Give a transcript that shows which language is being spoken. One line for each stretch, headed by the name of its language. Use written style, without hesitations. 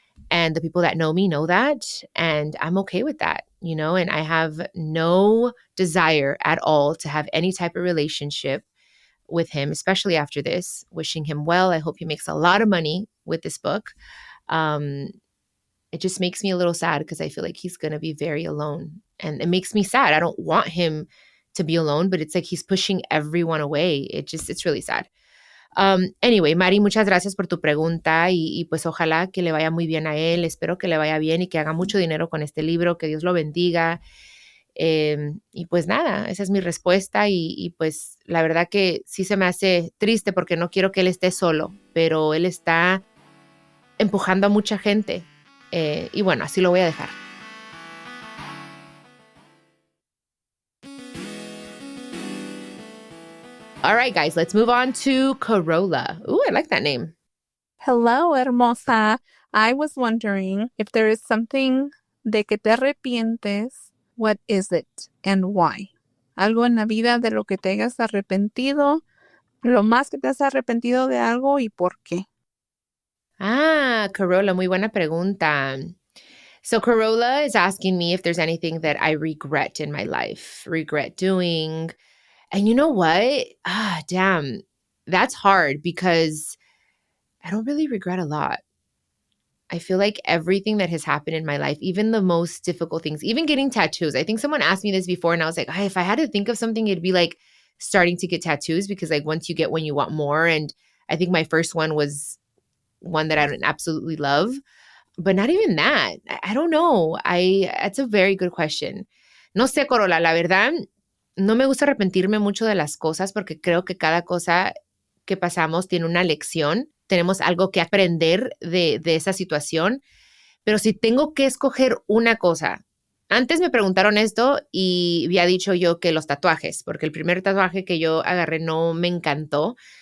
English: And the people that know me know that. And I'm okay with that, and I have no desire at all to have any type of relationship with him, especially after this. Wishing him well. I hope he makes a lot of money with this book. Um, it just makes me a little sad because I feel like he's going to be very alone. And it makes me sad. I don't want him to be alone, but it's like he's pushing everyone away. It's really sad.
Spanish: Anyway, Mari, muchas gracias por tu pregunta y pues ojalá que le vaya muy bien a él. Espero que le vaya bien y que haga mucho dinero con este libro. Que Dios lo bendiga. Y pues nada, esa es mi respuesta y pues la verdad que sí se me hace triste porque no quiero que él esté solo, pero él está empujando a mucha gente. Y bueno, así lo voy a dejar.
English: All right, guys, let's move on to Carola. Ooh, I like that name. Hello, hermosa. I was wondering if there is something
Spanish: de que te arrepientes.
English: What is it and why?
Spanish: Algo en la vida de lo que te hayas arrepentido, lo más que te has arrepentido de algo y por qué. Carola, muy buena pregunta.
English: So Carola is asking me if there's anything that I regret in my life, regret doing. And you know what? Damn, that's hard because I don't really regret a lot. I feel like everything that has happened in my life, even the most difficult things, even getting tattoos. I think someone asked me this before and I was like, if I had to think of something, it'd be like starting to get tattoos because like once you get one, you want more. And I think my first one was one that I absolutely love, but not even that. I don't know. That's a very good question.
Spanish: No sé, Carola, la verdad, no me gusta arrepentirme mucho de las cosas porque creo que cada cosa que pasamos tiene una lección. Tenemos algo que aprender de esa situación, pero si tengo que escoger una cosa, antes me preguntaron esto y había dicho yo que los tatuajes, porque el primer tatuaje que yo agarré no me encantó.